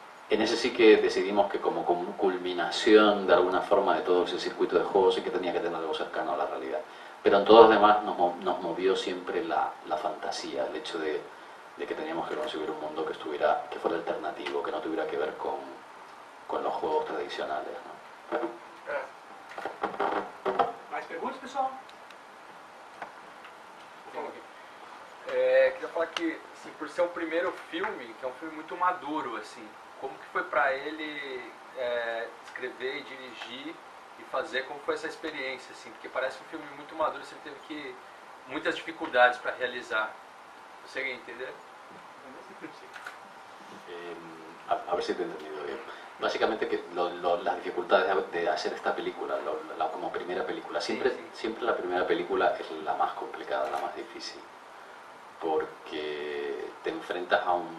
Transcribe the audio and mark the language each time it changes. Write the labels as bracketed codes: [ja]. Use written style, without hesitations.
[es] En ese sí que decidimos que como culminación de alguna forma de todo ese circuito de juegos sí que tenía que tener algo cercano a la realidad. Pero en todos los demás nos movió siempre la fantasía, el hecho de que teníamos que conseguir un mundo que fuera alternativo, que no tuviera que ver con los juegos tradicionales, ¿no? [pt] Mais perguntas, pessoal? Queria falar que, assim, por ser um primeiro filme, que é um filme muito maduro, assim, como que foi para ele escrever e dirigir e fazer, como foi essa experiência, assim, porque parece um filme muito maduro, você teve muitas dificuldades para realizar. ¿Consegue entender? [es] A ver si te he entendido bien. Básicamente que las dificultades de hacer esta película, como primera película, siempre la primera película es la más complicada, la más difícil, porque te enfrentas a